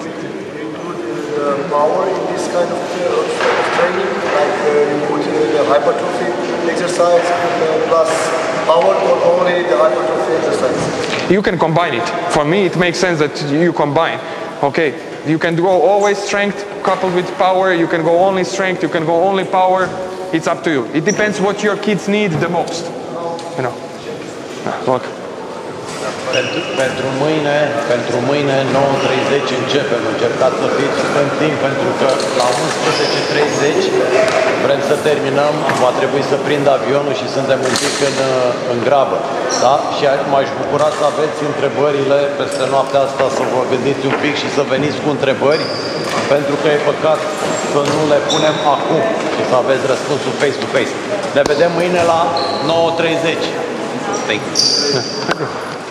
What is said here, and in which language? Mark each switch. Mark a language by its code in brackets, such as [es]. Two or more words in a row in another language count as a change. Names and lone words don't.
[en] Power in this kind of training, like you put the hypertrophy exercise plus power, or only the hypertrophy exercise? You can combine it. For me, it makes sense that you combine. Okay, you can go always strength coupled with power. You can go only strength. You can go only power. It's up to you. It depends what your kids need the most. Welcome. [ro] Pentru mâine 9:30 începem. Încercați să fiți în timp, pentru că la 11:30 vrem să terminăm, va trebui să prind avionul și suntem un pic în grabă. Da? Și m-aș bucura să aveți întrebările peste noaptea asta, să vă gândiți un pic și să veniți cu întrebări, pentru că e păcat să nu le punem acum și să aveți răspunsul [en] face to face. [ro] Ne vedem mâine la 9:30. [en] Thank you.